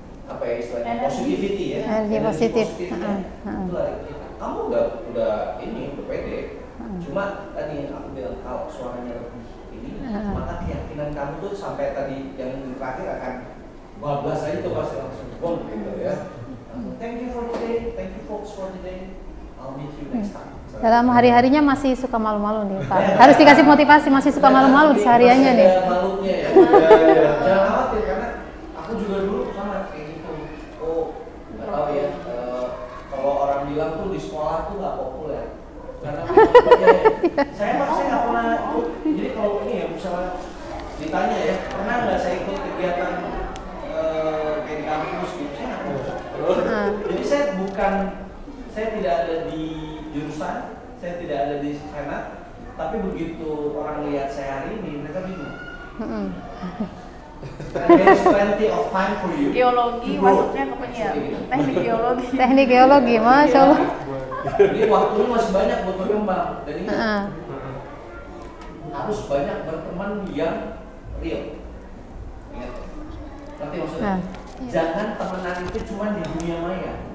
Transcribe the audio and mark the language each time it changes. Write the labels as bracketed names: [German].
[Indonesian] Apa ya istilahnya, positivity ya, energi positif. Itu lari kita. Kamu udah ini udah pede. Cuma tadi yang aku bilang kalau suaranya lebih ini, maka keyakinan kamu tuh sampai tadi yang terakhir akan bablas aja tuh pasti langsung bom gitu ya. [English] Thank you for today, thank you folks for today. I'll meet you next time. [Indonesian] Dalam hari-harinya masih suka malu-malu nih Pak. Harus dikasih motivasi, masih suka malu-malu di sehariannya nih. Malunya ya. Jangan khawatir karena aku juga dulu sama kayak gitu. Oh, nggak tahu ya. Kalau orang bilang tuh di sekolah tuh nggak populer. Karena saya nggak pernah ikut. Jadi kalau ini ya misalnya ditanya ya, pernah nggak saya ikut kegiatan kayak di kampus gitu? Saya nggak pernah. Jadi saya tidak ada di jurusan, saya tidak ada di senat, tapi begitu orang lihat saya hari ini mereka bingung. [English] There's plenty of time for you. [Indonesian] Geologi masuknya ke penyiar. Teknik geologi. Teknik geologi, masya Allah. Ini waktunya masih banyak buat berkembang. Dan ini harus banyak berteman yang real. Ingat, nanti maksudnya. Jangan temenan itu cuma di dunia maya.